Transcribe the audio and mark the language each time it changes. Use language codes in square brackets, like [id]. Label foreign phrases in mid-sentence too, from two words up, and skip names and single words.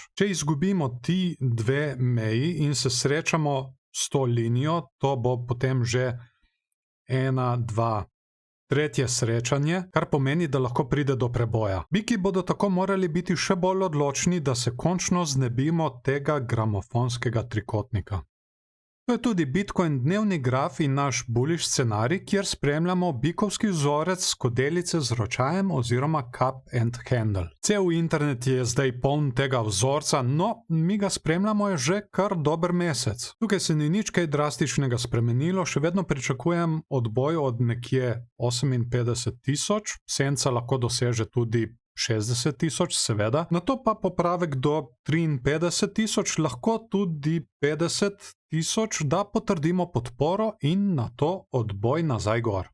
[sl] Če izgubimo ti dve meji in se srečamo s to linijo, to bo potem že 1, 2, tretje srečanje, kar pomeni, da lahko pride do preboja. Biki bodo tako morali biti še bolj odločni, da se končno znebimo tega gramofonskega trikotnika. To je tudi Bitcoin dnevni graf in naš bullish scenarij, kjer spremljamo bikovski vzorec skodelice z ročajem oziroma [en] cup and handle. [sl] Cel internet je zdaj poln tega vzorca, no, mi ga spremljamo že kar dober mesec. Tukaj se ni nič kaj drastičnega spremenilo, še vedno pričakujem odboj od nekje 58.000, senca lahko doseže tudi 60.000, seveda, na to pa popravek do 53.000, lahko tudi 50.000, da potrdimo podporo in na to odboj nazaj gor.